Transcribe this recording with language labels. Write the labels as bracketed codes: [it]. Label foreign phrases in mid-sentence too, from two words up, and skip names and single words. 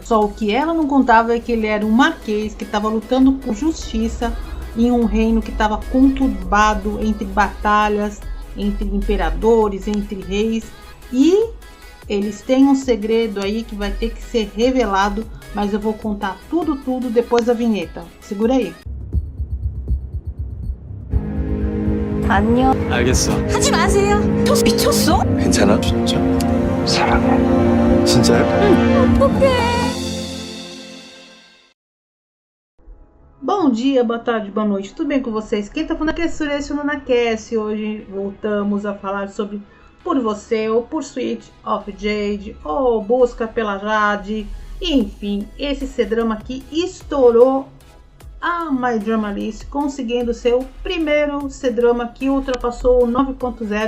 [pt] Só o que ela não contava é que ele era um marquês que estava lutando por justiça em um reino que estava conturbado entre batalhas, entre imperadores, entre reis, e eles têm um segredo aí que vai ter que ser revelado, mas eu vou contar tudo depois da vinheta. Segura aí. [ko] 안녕. 알겠어. 하지 마세요. 너 미쳤어? 괜찮아? 진짜. 사랑해. 진짜요? 어떡해. [pt] Bom dia, boa tarde, boa noite, tudo bem com vocês? Quem tá falando aqui é Suresh Nunacast. Hoje voltamos a falar sobre Por Você ou Por Sweet of Jade ou Busca pela Jade. Enfim, esse C-drama aqui estourou a My Drama List, conseguindo ser o primeiro C-drama que ultrapassou o 9.0.